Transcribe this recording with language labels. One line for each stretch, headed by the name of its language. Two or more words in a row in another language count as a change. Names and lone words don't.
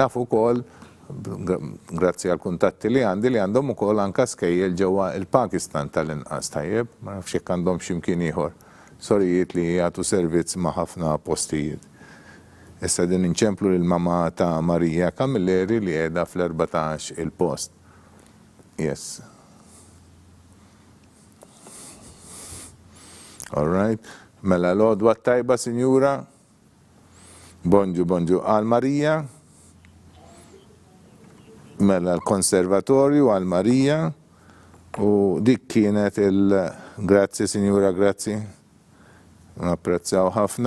Maltese: Nafu ukoll grazzi għal kuntatti li għandhom ukoll anke skejjel ġewwa il-Pakistan tal-inqas tajjeb, ma nafx jekk għandhom x'imkien ieħor sorijiet li jagħtu servizz ma' ħafna postijiet. Issa din inċemplu lill-mama ta' Marija Camilleri li qiegħda fl-14 il-post.
English: Yes. All right.
Maltese: Mela l-għodwa tajba, Sinjura. Bonġu, bonġu. Għal Marija. Mela l-konservatorju għal Marija u dik kienet grazzi Sinjura, grazzi. Napprezzaw ħafna.